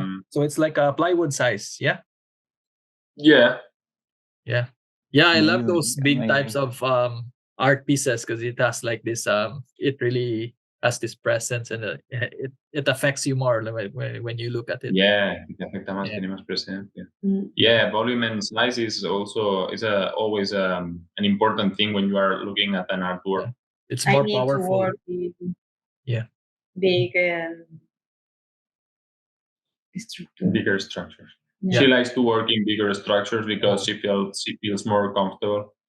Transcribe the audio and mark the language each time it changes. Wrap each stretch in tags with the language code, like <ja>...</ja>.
<en>So it's like a plywood size, yeah? Yeah. Yeah. Yeah, I love those big types of art pieces because it has like this it really has this presence, and it affects you more when you look at it.</en> <es>Yeah, te afecta más, tiene más presencia.</es> <en>Yeah, volume and size is also always an important thing when you are looking at an artwork. Yeah. It's more powerful. To work with big structures. Bigger structures. Yeah. She likes to work in bigger structures because she feels more comfortable.</en>